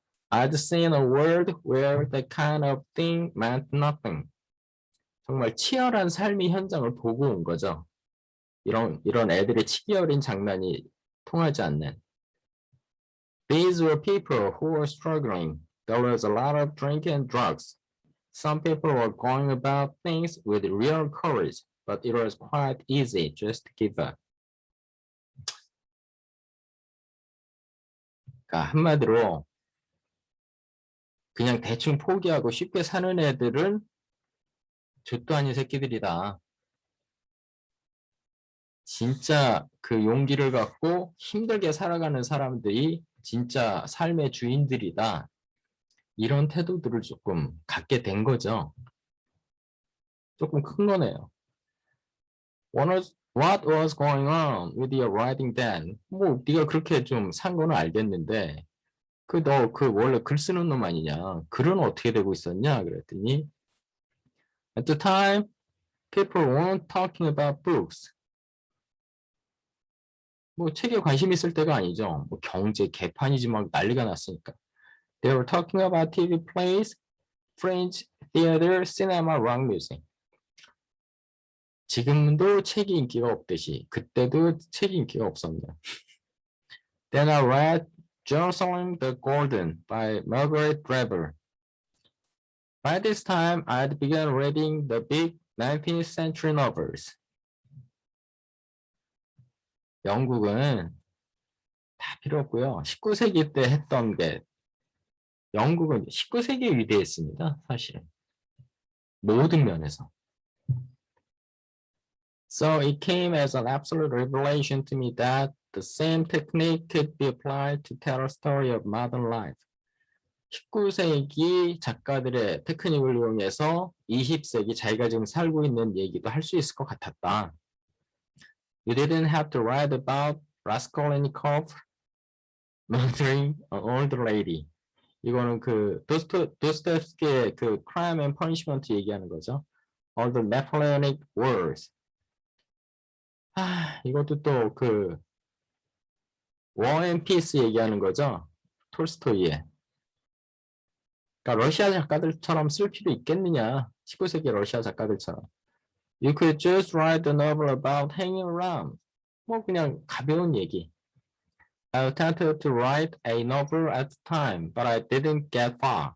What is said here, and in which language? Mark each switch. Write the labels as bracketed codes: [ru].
[en] I'd seen a world where that kind of thing meant nothing. [ko] 정말 치열한 삶의 현장을 보고 온 거죠. 이런 애들의 치기 어린 장난이 통하지 않는. [en] These were people who were struggling. There was a lot of drinking and drugs. Some people were going about things with real courage, but it was quite easy just to give up. [ko] 그러니까 한마디로 그냥 대충 포기하고 쉽게 사는 애들은 족도 아닌 새끼들이다. 진짜 그 용기를 갖고 힘들게 살아가는 사람들이 진짜 삶의 주인들이다. 이런 태도들을 조금 갖게 된 거죠. 조금 큰 거네요. [en] What was going on with your writing then? [ko] 뭐 네가 그렇게 좀 산 거는 알겠는데 너 원래 글 쓰는 놈 아니냐? 글은 어떻게 되고 있었냐? 그랬더니 [en] At the time, people weren't talking about books. [ko] 뭐 책에 관심 있을 때가 아니죠. 뭐 경제 개판이지 막 난리가 났으니까. [en] They were talking about TV plays, French theater, cinema, rock music. [ko] 지금도 책이 인기가 없듯이 그때도 책이 인기가 없었네요. [en] Then I read Jerusalem the Golden by Margaret Drabble. By this time, I'd begun reading the big 19th century novels. [ko] 영국은 다 필요 없고요. 19세기 때 했던 게 영국은 19세기에 위대했습니다. 사실은. 모든 면에서. [en] So it came as an absolute revelation to me that the same technique could be applied to tell a story of modern life. [ko] 19세기 작가들의 테크닉을 이용해서 20세기 자기가 지금 살고 있는 얘기도 할 수 있을 것 같았다. [en] You didn't have to write about Raskolnikov murdering an old lady. [ko] 이거는 그 도스토옙스키의 그 Crime and Punishment 얘기하는 거죠. [en] All the Napoleonic Wars. [ko] 이것도 또 그 War and Peace 얘기하는 거죠. 톨스토이의. 그러니까 러시아 작가들처럼 쓸 필요 있겠느냐. 19세기 러시아 작가들처럼. [en] You could just write a novel about hanging around. [ko] 뭐 그냥 가벼운 얘기. [en] I attempted to write a novel at the time, but I didn't get far.